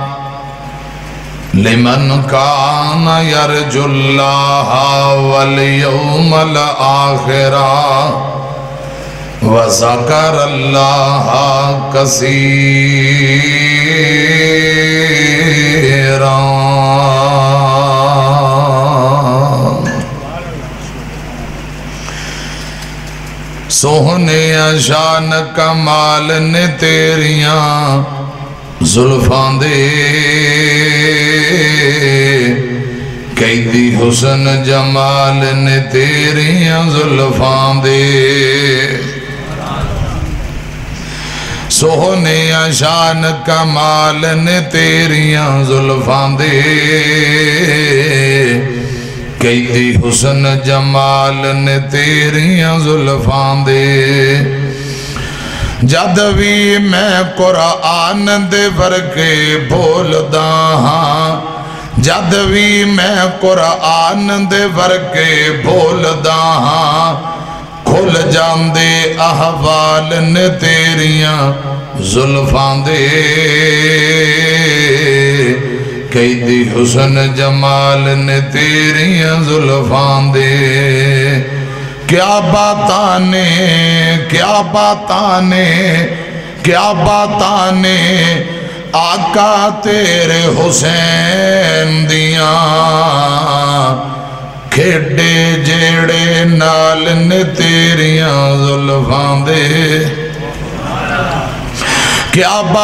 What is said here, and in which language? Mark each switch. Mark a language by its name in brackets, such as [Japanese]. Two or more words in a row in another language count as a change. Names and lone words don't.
[Arabic] لمن كان يرجو الله واليوم الآخر وذكر الله [Punjabi] كثيرا سوہنے شان کمال نے تیریاں زلفاں دے قیدی حسن جمال نے تیریاں زلفاں دے سوہنے شان کمال نے تیریاں زلفاں دے قیدی حسن جمال نے تیریاں زلفاں دے جد بھی میں قرآن دے ورکے بولدا ہاں جد بھی میں قرآن دے ورکے بولدا ہاں کھل جاندے احوال نے تیریاں زلفاں دے قیدی حسن جمال نے تیریاں زلفاں دے کیا باتانے آقا تیرے حسین دیاں کھیڑے جیڑے نال نے تیریاں زلفاں دے کیا